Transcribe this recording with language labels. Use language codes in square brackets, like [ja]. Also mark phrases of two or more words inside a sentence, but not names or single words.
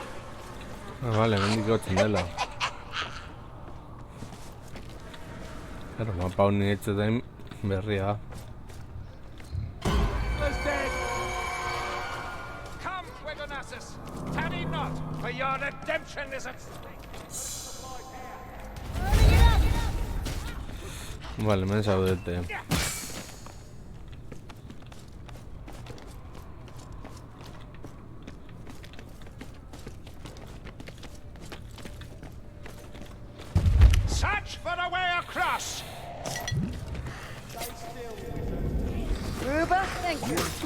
[eu] Vale, mendik gotzen dela. Claro, mapa unibertsitatein berria. [en] Come, Wigonassus! Tarry not, for your redemption is at stake. [eu] Vale, hemen zaudete. [en] Search for a way across! Ruba, thank you.